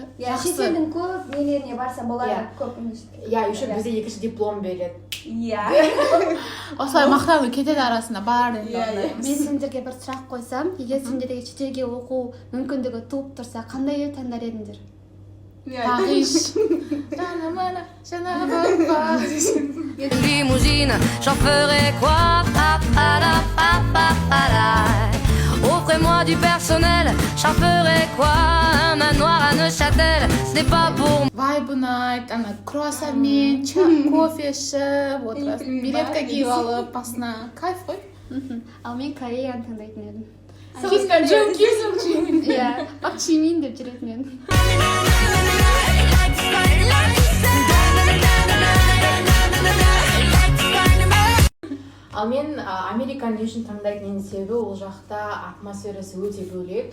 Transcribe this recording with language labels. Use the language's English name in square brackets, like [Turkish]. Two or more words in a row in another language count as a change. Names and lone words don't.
[Kazakh] Шетелдің көп нелеріне барса болады, көп еще бізде екінші диплом береді. Осылай мақтанып кетеді арасында бар енді. Мен сендерге бір сұрақ қойсам, егер сендерге шетелге оқу мүмкіндігі туып тұрса, қандай ел таңдар едіңдер? Париж. [French] Limousine, j'en ferai quoi? Offrez-moi du personnel, j'en ferai quoi? Un manoir à Neuchâtel, ce n'est pas pour moi. [Kazakh] Вайб ұнайды, ана круассанмен, кофе ішіп, отырасың, билетка киіп алып, басына кайф қой. Ал мен Кореяны таңдайтын едім. Бақ Чимин деп жүретін едім. Ал мен Американы үшін таңдайтын себебі ол жақта атмосферасы өте бөлек.